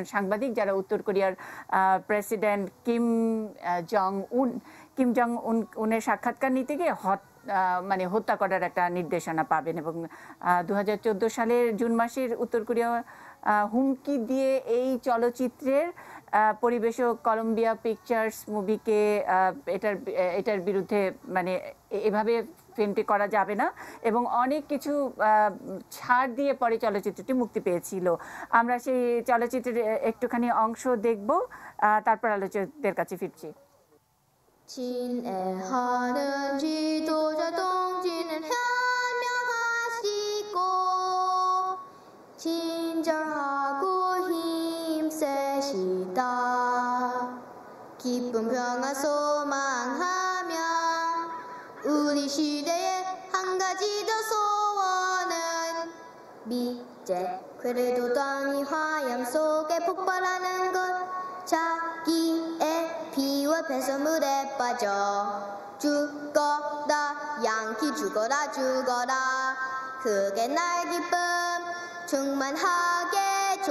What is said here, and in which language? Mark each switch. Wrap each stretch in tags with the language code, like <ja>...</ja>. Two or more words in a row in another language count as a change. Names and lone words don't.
<bn>সাংবাদিক, যারা উত্তর কোরিয়ার প্রেসিডেন্ট কিম জং উনের সাক্ষাৎকার নিতে গিয়ে হত্যা করার একটা নির্দেশনা পাবেন, এবং 2014 সালের জুন মাসের উত্তর কোরিয়া হুমকি দিয়ে এই চলচ্চিত্রের পরিবেশক কলম্বিয়া পিকচার্স মুভিকে এটার বিরুদ্ধে, মানে এভাবে ফিল্মটি করা যাবে না, এবং অনেক কিছু ছাড় দিয়ে পরে চলচ্চিত্রটি মুক্তি পেয়েছিল। আমরা সেই চলচ্চিত্রের একটুখানি অংশ দেখব, তারপর আলোচকদের কাছে ফিরছি।</bn> <ko>친애하는 지도자 동지는 현명하시고 친절하고 힘세시다. 기쁜 평화 소망하며 우리 시대의 한 가지 더 소원은 미제 그래도 땅이 화염 속에 폭발하는 것, 자기의 피와 폐수물에 빠져 죽어라 양키 죽어라 그게 날 기쁨 충만하게 줘.</ko>